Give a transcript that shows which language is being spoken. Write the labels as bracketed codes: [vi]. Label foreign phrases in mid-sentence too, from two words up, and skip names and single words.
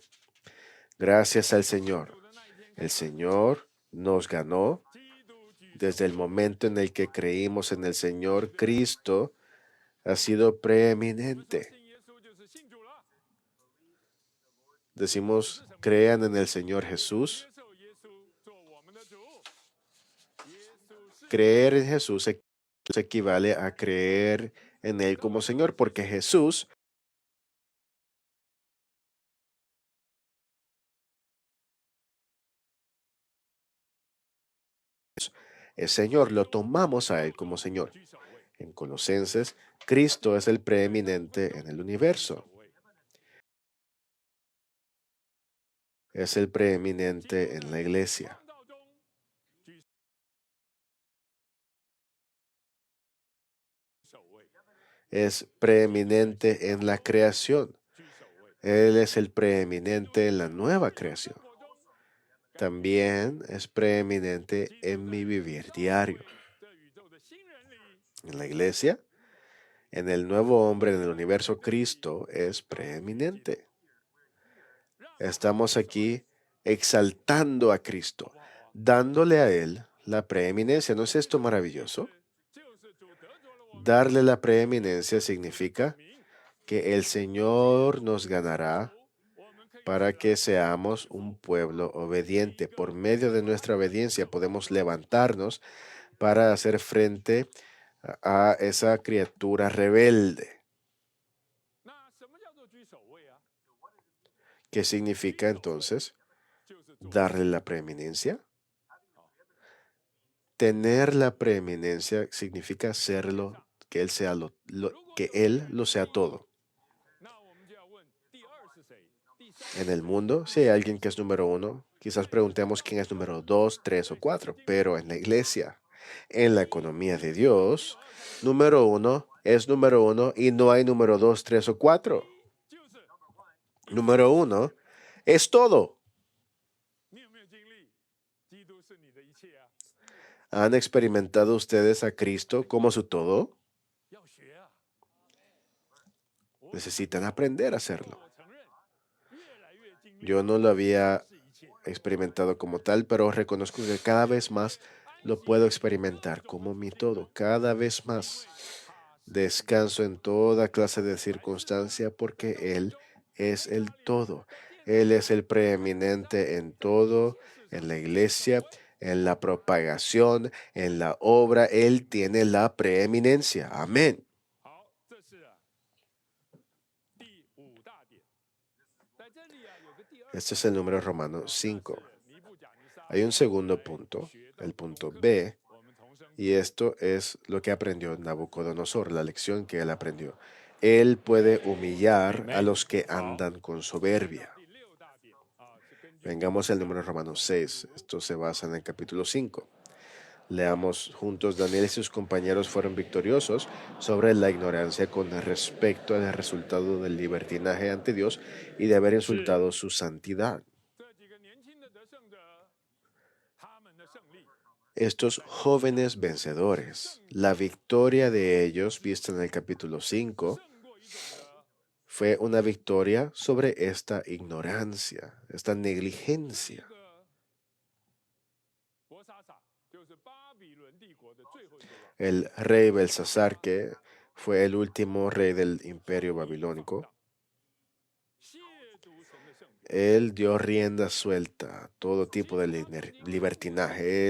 [es] Gracias al Señor. [zh] 主的那一天 [es] El Señor nos ganó [zh] 基督举 [es] desde el momento en el que creímos en el Señor. Cristo ha sido preeminente. [zh] 信耶稣就是信主了， [es] Decimos, crean en el Señor Jesús. [zh] 接受耶稣做我们的主。耶稣是 [es] Creer en Jesús equivale a creer en Él como Señor, porque Jesús es Señor, lo tomamos a Él como Señor. [zh] 居首位， [es] En Colosenses, Cristo es el preeminente en el universo, [zh] 首位。 [es] es el preeminente en la iglesia, [zh] 创造中居首位， [es] es preeminente en la creación, [zh] 居首位。 [es] Él es el preeminente en la nueva creación, [zh] 生活中 [es] también es preeminente en mi vivir diario. [zh] 这宇宙的新人里， [es] En la iglesia, en el nuevo hombre, en el universo, Cristo es preeminente. Estamos aquí exaltando a Cristo, dándole a Él la preeminencia. ¿No es esto maravilloso? [zh] 就是主得着了我们 [es] Darle la preeminencia significa [zh] 名， [es] que el Señor nos ganará [zh] 我们可以 [es] para que seamos un pueblo obediente. Por medio de nuestra obediencia podemos levantarnos para hacer frente a esa criatura rebelde. [zh] 那什么叫做居首位啊？ [es] ¿Qué significa entonces? [zh] 就是 [es] darle la preeminencia. Tener la preeminencia significa serlo, que Él sea que Él lo sea todo. [zh] 那我们就要问第二是谁？第三 [es] En el mundo, si hay alguien que es número uno, quizás preguntemos quién es número dos, tres o cuatro, pero en la iglesia, en la economía de Dios, número uno es número uno y no hay número dos, tres o cuatro. [zh] 就是 [es] Número uno es todo. [zh] 你有没有经历？基督是你的一切啊！ [es] ¿Han experimentado ustedes a Cristo como su todo? [zh] 要学啊！ [es] Necesitan aprender a hacerlo. [zh] 我承认，越来越经历 [es] Yo no lo había [zh] 是一切。 [es] experimentado como tal, pero reconozco que cada vez más lo puedo experimentar como mi todo, cada vez más. Descanso en toda clase de circunstancia porque Él es el todo. Él es el preeminente en todo, en la iglesia, en la propagación, en la obra. Él tiene la preeminencia. Amén. [zh] 好，这是第五大点。在这里啊，有个第二 [es] Este es el número romano 5. 尼布甲尼撒 Hay un segundo punto, el punto B, [zh] 我们重生 [es] y esto es lo que aprendió Nabucodonosor, la lección que él aprendió. Él puede humillar a los que andan con soberbia. [zh] 第六大点啊，是根据 [es] Vengamos al número romano 6. Esto se basa en el capítulo 5. Leamos juntos: Daniel y sus compañeros fueron victoriosos sobre la ignorancia con respecto al resultado del libertinaje ante Dios y de haber insultado su santidad. [zh] 这几个年轻的得胜者，他们的胜利 [es] Estos jóvenes vencedores, la victoria de ellos, vista en el capítulo 5, [zh] 胜过一种的 [es] fue una victoria sobre esta ignorancia, esta [zh] 一 [es] negligencia. [zh] 个伯沙撒，就是巴比伦帝国的最后一个王， [es] El rey Belsasar, que fue el último rey del imperio babilónico, [zh] 亵渎神的圣典， [es] él dio rienda suelta a todo tipo de libertinaje.